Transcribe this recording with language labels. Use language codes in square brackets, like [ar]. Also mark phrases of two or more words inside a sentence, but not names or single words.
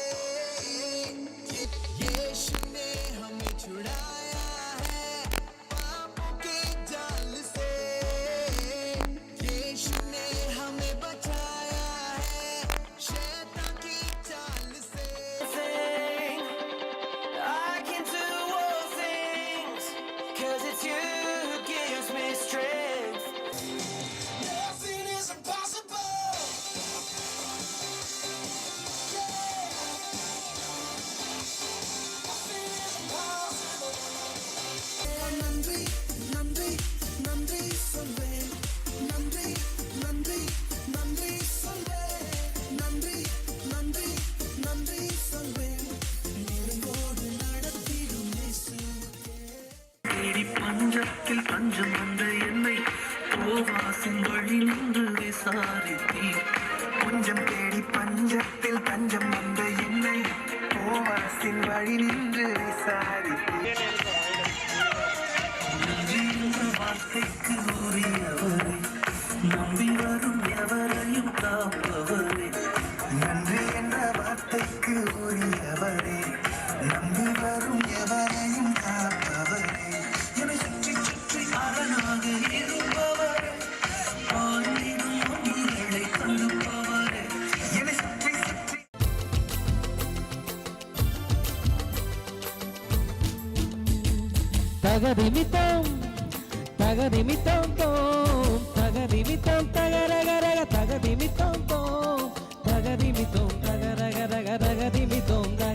[hi] यीशु ने हमें छुड़ाया है पाप के जाल से, यीशु ने हमें बचाया है शैतान की चाल से. [en] I can do all things 'cause it's you who gives me strength. Nothing is impossible. Nothing is impossible. [ta] நன்றி, நன்றி, நன்றி சொல்வே. நன்றி, நன்றி, நன்றி சொல்வே. நன்றி, நன்றி, நன்றி சொல்வே. [ml] നിന്നോട് നടത്തിടും യേശുവേ. [ta] தேடி பஞ்சத்தில் பஞ்சம் வந்த என்னை போவாசின் வழி நின்று விசாரித்தீர். கொஞ்சம் தேடி பஞ்சத்தில் பஞ்சம் வந்த என்னை போவாசின் வழி நின்று விசாரித்தீர். நன்றி என்ற வார்த்தைக்கு உரியவரே, நம்பி வரும் எவரையும் காப்பவரே. நன்றி என்ற வார்த்தைக்கு உரியவரே, நம்பி வரும் எவரையும் காப்பவரே. என்னை சுற்றி சுற்றி அரணாக இருப்பவரே, ஆயிரம் ஒன்றுகளை கொடுப்பவரே. என்னை சுற்றி சுற்றி തകതിമിത്തം തകതിമിത്തം തോം തകതിമിത്തം തകരകരക തകതിമിത്തം തോം തകതിമിത്തം തകരകരക തകതിമിത്തം തക.